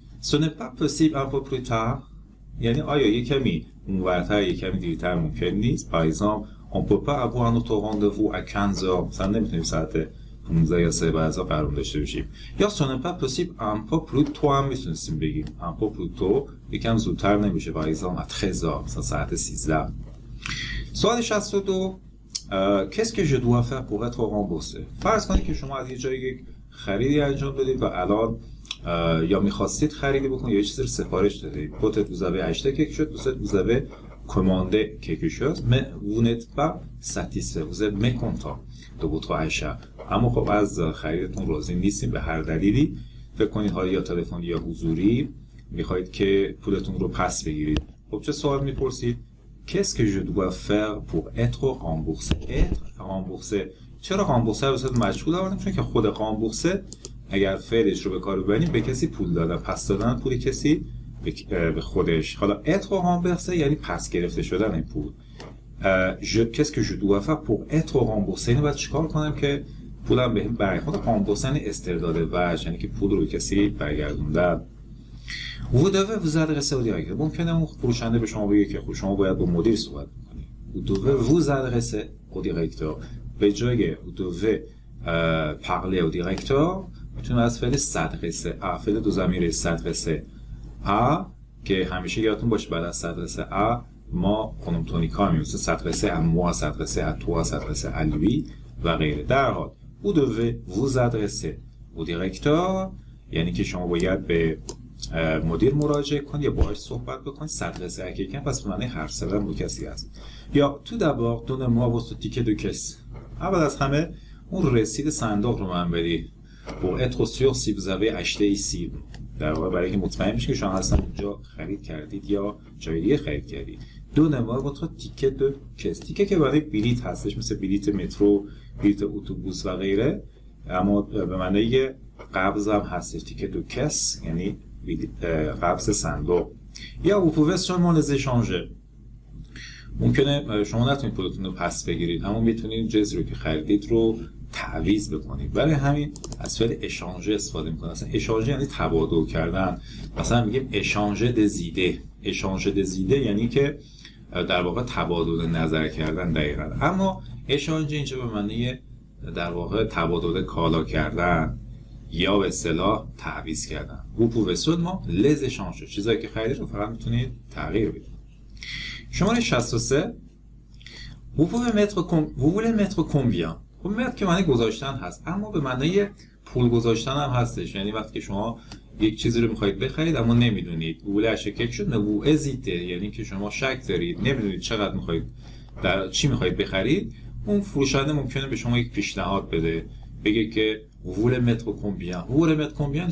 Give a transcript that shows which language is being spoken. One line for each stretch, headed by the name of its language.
French: ce n'est pas possible un peu plus tard
Persian: یعنی آیا یک کمی اونورتر یک کمی دیرتر ممکن نیست.
French: par exemple on peut pas avoir notre rendez-vous à 15 heures.
Persian: مثلا نمیتونیم ساعت 15 یا 3 بعد از ظهر قرار داشته باشیم.
French: یا ce n'est pas possible un peu plus tôt
Persian: هم میتونستیم بگیم
French: un peu plus tôt
Persian: یکم زودتر نمیشه.
French: par exemple à 13 heures
Persian: مثلا ساعت 13. سوال 62
French: qu'est-ce que je dois faire pour être remboursé.
Persian: فرض کنید که شما از یه جایی یک خریدی انجام بدید و الان یا می‌خواستید خریدی بکنید یا یه چیزی رو سفارش دادید.
French: peut-être vous avez acheté quelque chose, peut-être vous avez commandé quelque chose mais vous n'êtes pas satisfait, vous êtes mécontent de votre achat.
Persian: اما خب از خریدتون راضی نیستین به هر دلیلی. فکر کنید حالا یا تلفنی یا حضوری می‌خواید که پولتون رو پس بگیرید. خب چه سوال می‌پرسید؟
French: Qu'est-ce que je dois faire pour être remboursé? Être remboursé.
Persian: چرا remboursé رو صورت مجهول آوردیم؟ چون که خود remboursé اگر فعلش رو به کار ببریم به کسی پول دادن، پس دادن پول کسی به خودش. حالا être remboursé یعنی پس گرفته شدن این پول.
French: Qu'est-ce que je dois faire pour être remboursé؟
Persian: اینو باید چیکار کنم که پولم بهم برگرده؟ remboursé یعنی استرداد وجه، یعنی که پول رو به کسی برگردوندن.
French: vous devez vous adresser au directeur.
Persian: ممکنه اون فروشنده به شما بگه که شما باید با مدیر صحبت کنید.
French: vous devez vous adresser au directeur.
Persian: به جای
French: vous devez parler au directeur
Persian: میتونه از فعل s'adresser à فعل دو ضمیره s'adresser à که همیشه یادتون باشه بعد از s'adresser à ما پرونومتونیکا میمونه.
French: s'adresser à moi, s'adresser à toi, s'adresser à lui
Persian: و غیره. در حال
French: vous devez vous adresser au directeur
Persian: یعنی که شما باید به مدیر مراجعه کنید یا باهاش صحبت بکنید.
French: s'adresser à quelqu'un
Persian: پس به معنی حرف زدن با کسی است.
French: یا tout d'abord donnez-moi votre ticket de caisse.
Persian: اول از همه اون رسید صندوق رو من بدید.
French: pour être sûr si vous avez acheté ici.
Persian: در واقع برای اینکه مطمئن بشید که شما اصلا اونجا خرید کردید یا جای دیگه خرید کردید.
French: donnez-moi votre ticket de caisse.
Persian: تیکه که برای بلیط هستش، مثل بلیط مترو، بلیط اتوبوس و غیره، اما به معنی قبض هم هستش. تیکه دو کس یعنی قبض صندوق.
French: یا vous pouvez seulement les échanger.
Persian: ممکنه شما نتونید پولتون رو پس بگیرید اما میتونید جنسی رو که خریدید رو تعویض بکنید. برای همین از فعل échanger استفاده میکنید. اصلا échanger یعنی تبادل کردن. مثلا میگیم
French: échanger des idées. échanger des idées
Persian: یعنی که در واقع تبادل نظر کردن دقیقاً. اما échanger اینجا به معنی در واقع تبادل کالا کردن یا به اصطلاح تعویض کردن.
French: vous pouvez seulement les échanger.
Persian: چیزایی که خریدید رو فقط میتونید تغییر بدید. شماره 63
French: vous voulez mettre combien.
Persian: خب mettre که معنی گذاشتن هست اما به معنی پول گذاشتن هم هستش. یعنی وقتی که شما یک چیزی رو میخواید بخرید اما نمیدونید.
French: vous voulez acheter quelque chose mais vous hésitez
Persian: یعنی که شما شک دارید، نمیدونید چقدر میخواید در چی میخواید بخرید. اون فروشنده ممکنه به شما یک پیشنهاد بده، بگه که
French: vous voulez mettre combien.